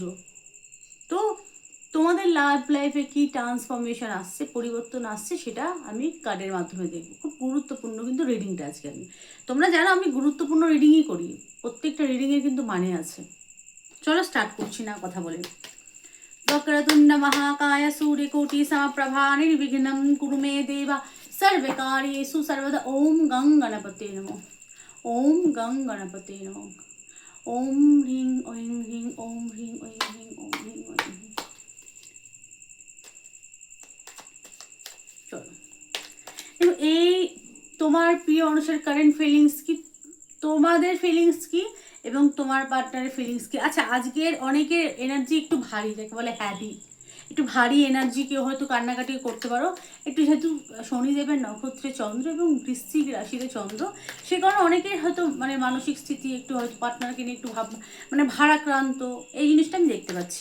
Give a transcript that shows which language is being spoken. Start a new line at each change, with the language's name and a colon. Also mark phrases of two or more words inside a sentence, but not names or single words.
Bangla: তো তোমাদের
English: love life
Bangla: কি ট্রান্সফরমেশন আসছে, পরিবর্তন আসছে, সেটা আমি কার্ডের মাধ্যমে দেখব। খুব গুরুত্বপূর্ণ কিন্তু রিডিংটা আজকে আমি, তোমরা জানো আমি গুরুত্বপূর্ণ রিডিংই করি, প্রত্যেকটা রিডিংয়ের কিন্তু মানে আছে। চলো স্টার্ট করছি না কথা বলে।
Sanskrit: वक्रतुंड महाकाय सूर्यकोटि समप्रभा निर्विघ्नं कुरु मे देव सर्वकार्येषु सर्वदा। ओम गं गणपते नमः। ओम गं गणपते नमः। ओम ह्रीं ऐं ह्रीं ओम ह्रीं ऐं ह्रीं ओम ह्रीं ऐं ह्रीं।
Bangla: চলো এবং এই তোমার প্রিয় অনুসারে
English: current feelings
Bangla: কি, তোমাদের ফিলিংস কি এবং তোমার পার্টনারের ফিলিংস কি। আচ্ছা, আজকের অনেকের এনার্জি একটু ভারী, যাকে বলে হ্যাভি, একটু ভারী এনার্জি, কেউ হয়তো কান্নাকাটি করতে পারো একটু, যেহেতু শনিদেবের নক্ষত্রে চন্দ্র এবং বৃশ্চিক রাশিতে চন্দ্র, সে কারণে অনেকের হয়তো মানে মানসিক স্থিতি একটু হয়তো পার্টনারকে নিয়ে একটু মানে ভারাক্রান্ত, এই জিনিসটা আমি দেখতে পাচ্ছি।